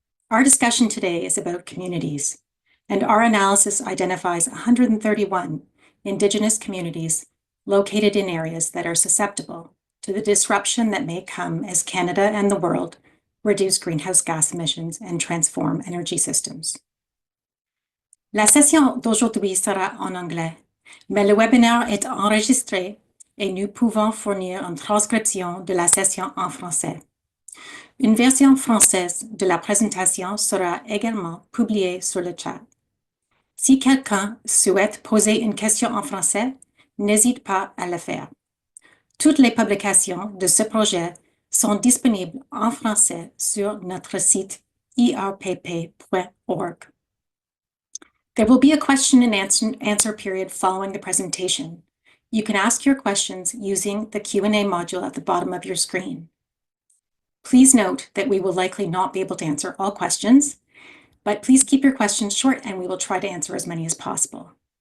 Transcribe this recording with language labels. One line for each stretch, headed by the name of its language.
English: Our discussion today is about communities, and our analysis identifies 131 Indigenous communities located in areas that are susceptible to the disruption that may come as Canada and the world reduce greenhouse gas emissions and transform energy systems.
French: La session d'aujourd'hui sera en anglais, mais le webinaire est enregistré et nous pouvons fournir une transcription de la session en français. Une version française de la présentation sera également publiée sur le chat. Si quelqu'un souhaite poser une question en français, n'hésite pas à le faire. Toutes les publications de ce projet sont disponibles en français sur notre site irpp.org.
English: There will be a question and answer period following the presentation. You can ask your questions using the Q&A module at the bottom of your screen. Please note that we will likely not be able to answer all questions, but please keep your questions short and we will try to answer as many as possible.